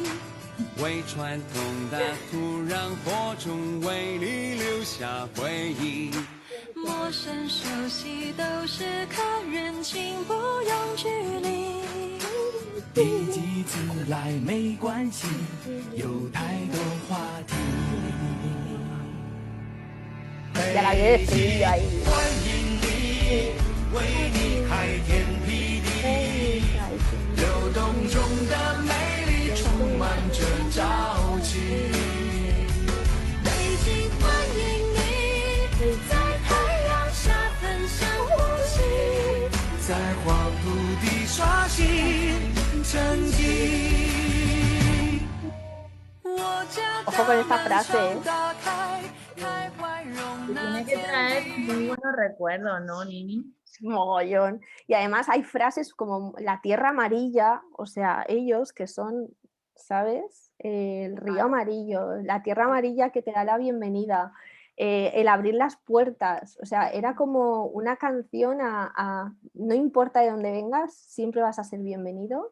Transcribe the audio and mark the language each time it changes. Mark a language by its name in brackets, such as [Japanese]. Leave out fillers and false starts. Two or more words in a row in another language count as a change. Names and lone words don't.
[Chinese] 为传统的土壤播种，为你留下回忆。陌生熟悉都是客人，请不用距离。一己自来没关系，有太多话题。 [Spanish] Ya la había escrito ahí. [Chinese] 欢迎你，为你开天辟地，流动中的美丽充满着朝气。北京欢迎你，在太阳下分享呼吸。在黄土地刷新成绩。我家 [Spanish] Ojo con esta [Chinese] 大门 [Spanish] frase, [Chinese] 常打开，开怀容纳 [Spanish] Tiene que [Chinese] 天 [Spanish] traer [Chinese] 地。 [Spanish] muy buenos recuerdos, ¿no, Nini? mogollón. Y además hay frases como la tierra amarilla, o sea, ellos que son, ¿sabes? El río amarillo, la tierra amarilla que te da la bienvenida, el abrir las puertas, o sea, era como una canción no importa de dónde vengas, siempre vas a ser bienvenido.